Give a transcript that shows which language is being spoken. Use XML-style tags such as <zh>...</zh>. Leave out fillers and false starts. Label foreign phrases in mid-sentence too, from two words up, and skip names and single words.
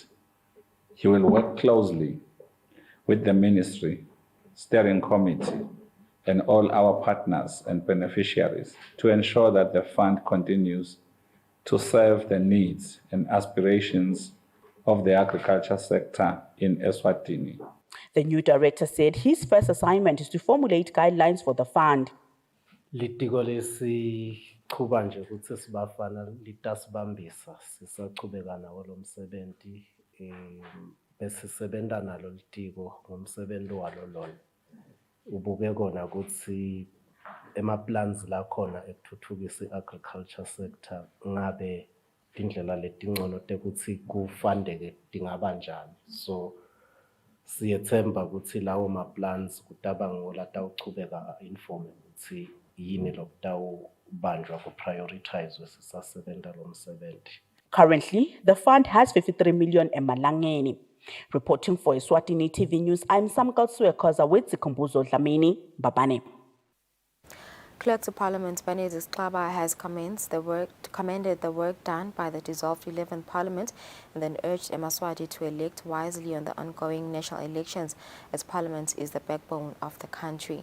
<en>He will work closely with the Ministry, Steering Committee, and all our partners and beneficiaries to ensure that the fund continues to serve the needs and aspirations of the agriculture sector in Eswatini. The new director said his first assignment is to formulate guidelines for the fund.</en> <ss>Litiko lesiqhuba nje ukuthi sibafana litasibambisa sisaqhubeka nawo lo msebenzi bese sebenza nalo litiko ngomsebenzi walo lona ubuke kona ukuthi ema-plans la khona ekuthuthukisa</ss> <en>i-agriculture sector</en> <ss>ngabe indlela letingcono tekuthi kufandeke tingaba njani. So siyethemba ukuthi lawo ma-plans kutaba ngola tawuchubeka inform ukuthi yini lokutawubanjwa ku-prioritizwe sisasebenza lo msebenzi.</ss> <en>Currently, the fund has 53 million emalangeni. Reporting for Eswatini TV News, I'm Samkal Suekoza with Zikumbuzo Dlamini, Babane. Clerk to Parliament Benedict Xaba has commended the work done by the dissolved 11th Parliament and then urged Eswatini to elect wisely on the ongoing national elections as Parliament is the backbone of the country.</en>